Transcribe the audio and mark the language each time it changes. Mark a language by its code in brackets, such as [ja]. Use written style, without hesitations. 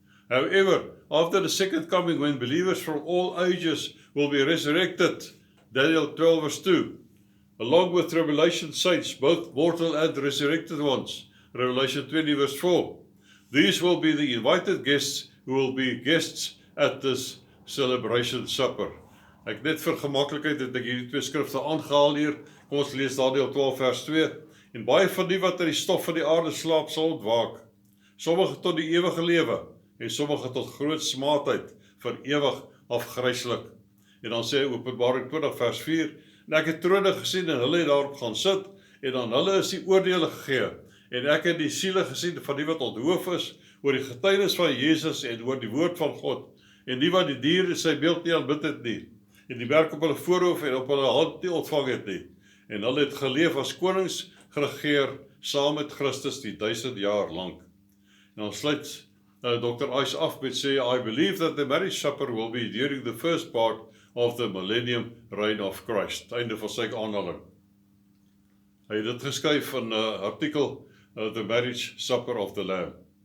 [en] However, after the second coming, when believers from all ages will be resurrected, Daniel 12 verse 2, along with tribulation saints, both mortal and resurrected ones, Revelation 20 verse 4. These will be the invited guests who will be guests at this celebration supper. [af] Ek net vir gemaklikheid het ek hierdie twee skrifte aangehaal hier. Kom ons lees Daniël 12 vers 2. En baie van die wat in die stof van die aarde slaap sal ontwaak, sommige tot die ewige lewe en sommige tot groot smaadheid vir ewig afgryslik. En dan sê Openbaring 20 vers 4, en ek het trone gesien en hulle het daarop gaan sit, en aan hulle is die oordeele gegee. En ek het die siele gesien van die wat onthoof is oor die getuienis van Jesus en oor die woord van God, en die wat die dier in sy beeld nie aanbid het nie, en die merk op hulle voorhoof en op hulle hand nie ontvang het nie, en hulle het geleef as konings geregeer saam met Christus die 1000 jaar lang. En dan sluit Dr. [en] Ice [af] af met sê, [en] I believe that the marriage supper will be during the first part of the millennium reign of Christ. [af] Einde van sy aanhaling. Hy het dit geskryf in 'n artikel, The Marriage Supper of the Lamb.